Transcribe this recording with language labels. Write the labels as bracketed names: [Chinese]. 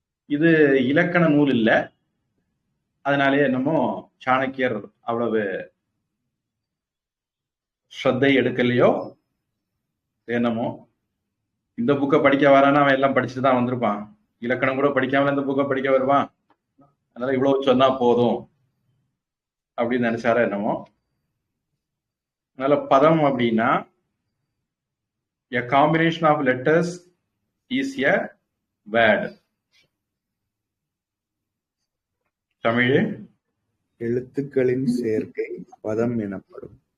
[Tamil] இது இலக்கண நூல் இல்லை, அதனாலே என்னமோ சாணக்கியர் அவ்வளவு ஸ்ரத்தை எடுக்கலையோ என்னமோ. இந்த புக்கை படிக்க வரானா அவன் எல்லாம் படிச்சுட்டு தான் வந்திருப்பான், இலக்கணம் கூட படிக்காமல இந்த புக்கை படிக்க வருவான், அதனால இவ்வளவு சொன்னா போதும் அப்படின்னு நினைச்சாரா என்னமோ. அதனால பதம் அப்படின்னா [English] a combination of letters is a word. [Tamil] Tamil எழுத்துக்களின் சேர்க்கை பதம் எனப்படும்.